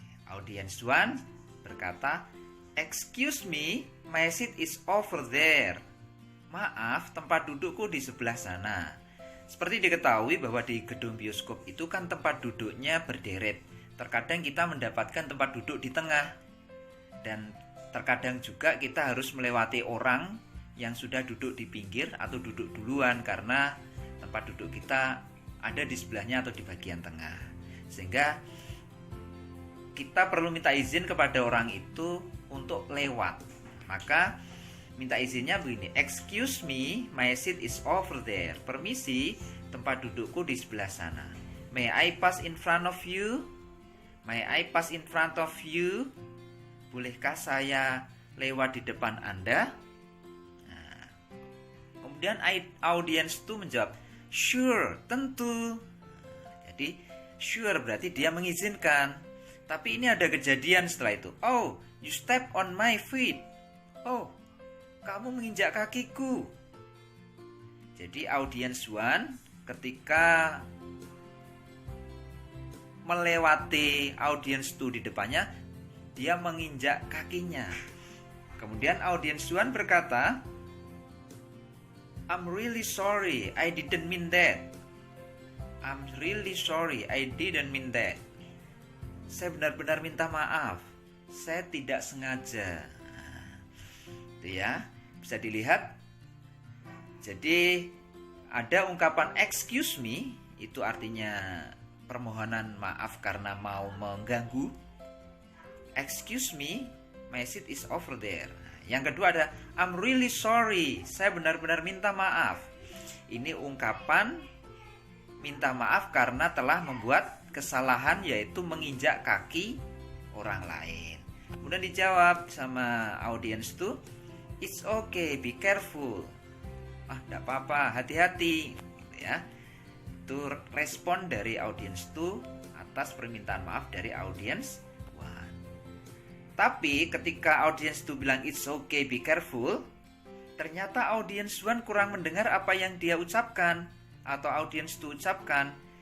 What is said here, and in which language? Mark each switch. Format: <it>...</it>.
<id>Audience 1 berkata,</id> <en>excuse me, my seat is over there.</en> <id>Maaf, tempat dudukku di sebelah sana. Seperti diketahui bahwa di gedung bioskop itu kan tempat duduknya berderet. Terkadang kita mendapatkan tempat duduk di tengah. Dan terkadang juga kita harus melewati orang yang sudah duduk di pinggir atau duduk duluan karena tempat duduk kita ada di sebelahnya atau di bagian tengah. Sehingga kita perlu minta izin kepada orang itu untuk lewat. Maka minta izinnya begini,</id> <en>excuse me, my seat is over there.</en> <id>Permisi, tempat dudukku di sebelah sana.</id> <en>May I pass in front of you? May I pass in front of you?</en> <id>Bolehkah saya lewat di depan Anda? Nah, kemudian audience itu menjawab, sure, tentu. Jadi sure berarti dia mengizinkan. Tapi ini ada kejadian setelah itu.</id> <en>Oh, you step on my feet.</en> <id>Oh, kamu menginjak kakiku. Jadi audience one ketika melewati audience 2 di depannya, dia menginjak kakinya. Kemudian audience 1 berkata,</id> <en>I'm really sorry, I didn't mean that. I'm really sorry, I didn't mean that.</en> <id>Saya benar-benar minta maaf, saya tidak sengaja. Itu ya, bisa dilihat. Jadi ada ungkapan</id> <en>excuse me,</en> <id>itu artinya permohonan maaf karena mau mengganggu.</id> <en>Excuse me, my seat is over there.</en> <id>Yang kedua ada</id> <en>I'm really sorry,</en> <id>saya benar-benar minta maaf. Ini ungkapan minta maaf karena telah membuat kesalahan, yaitu menginjak kaki orang lain. Kemudian dijawab sama audience tuh,</id> <en>it's okay, be careful.</en> <id>Tidak apa-apa, hati-hati, gitu ya. Itu respon dari audience 2 atas permintaan maaf dari audience 1. Tapi ketika audience 2 bilang</id> <en>it's okay, be careful,</en> <id>ternyata audience 1 kurang mendengar apa yang dia ucapkan atau audience 2 ucapkan.</id>